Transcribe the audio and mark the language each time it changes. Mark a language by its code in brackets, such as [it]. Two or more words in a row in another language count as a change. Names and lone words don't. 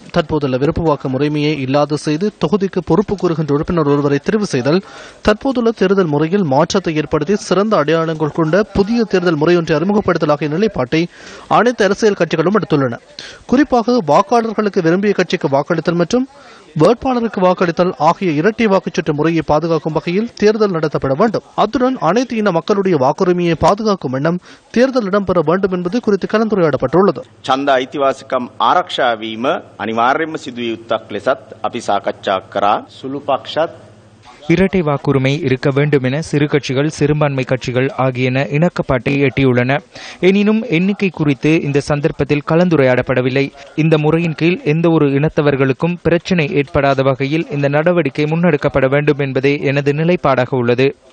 [ta] தற்போதுள்ள விருப்ப வாக்கு முறைமையை இல்லாது செய்து தொகுதிக்கு பொறுப்பு கூறுகின்ற உறுப்பினர் ஒருவரை தெரிவு செய்தல், தற்போதுள்ள தேர்தல் முறையில் மாற்றத்தை ஏற்படுத்தி சிறந்த அடையாளங்கள் கொண்ட புதிய தேர்தல் முறை ஒன்றை அறிமுகப்படுத்தல் ஆகிய நிலைப்பாட்டை அனைத்து அரசியல் கட்சிகளும் எடுத்துள்ளன. குறிப்பாக வாக்காளர்களுக்கு விரும்பிய கட்சிக்கு வாக்களித்தல் மற்றும் வேட்பாளருக்கு வாக்களித்தல் ஆகிய இரட்டை வாக்குச்சீட்டு முறையை பாதுகாக்கும் வகையில் தேர்தல் நடத்தப்பட வேண்டும். அத்துடன் அனைத்து இன மக்களுடைய வாக்குரிமையை பாதுகாக்கும் எண்ணம் தேர்தல் இடம்பெற வேண்டும் என்பது குறித்து கலந்துரையாடப்பட்டுள்ளது. [si] ඡන්ද අයිතිවාසිකම් ආරක්ෂා වීම අනිවාර්යයෙන්ම සිදුවිය යුත්තක් ලෙසත් අපි සාකච්ඡා කරා. සුළු පක්ෂත් [ta] இரட்டை வாக்குரிமை இருக்க வேண்டும் என சிறு கட்சிகள், சிறுபான்மை கட்சிகள் ஆகியன இணக்கப்பாட்டை எட்டியுள்ளன. எனினும் எண்ணிக்கை குறித்து இந்த சந்தர்ப்பத்தில் கலந்துரையாடப்படவில்லை. இந்த முறையின் கீழ் எந்த ஒரு இனத்தவர்களுக்கும் பிரச்சினை ஏற்படாத வகையில் இந்த நடவடிக்கை முன்னெடுக்கப்பட வேண்டும் என்பதே எனது நிலைப்பாடாக உள்ளது.